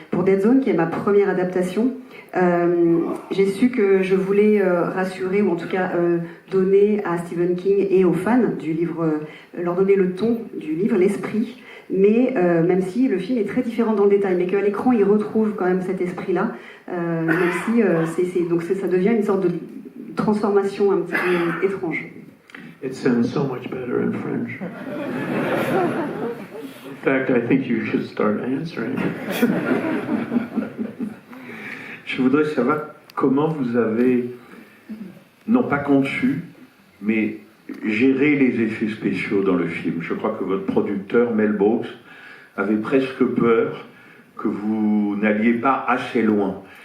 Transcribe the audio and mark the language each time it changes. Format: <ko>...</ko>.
<fr>Pour Dead Zone, qui est ma première adaptation, j'ai su que je voulais rassurer, ou en tout cas donner à Stephen King et aux fans du livre, leur donner le ton du livre, l'esprit, mais même si le film est très différent dans le détail, mais qu'à l'écran il retrouve quand même cet esprit-là, même si donc ça devient une sorte de transformation un petit peu étrange.</fr> <en>It sounds so much better in French. In fact, I think you should start answering.</en> <fr>Je voudrais savoir comment vous avez, non pas conçu, mais géré les effets spéciaux dans le film. Je crois que votre producteur, Mel Brooks, avait presque peur que vous n'alliez pas assez loin.</fr>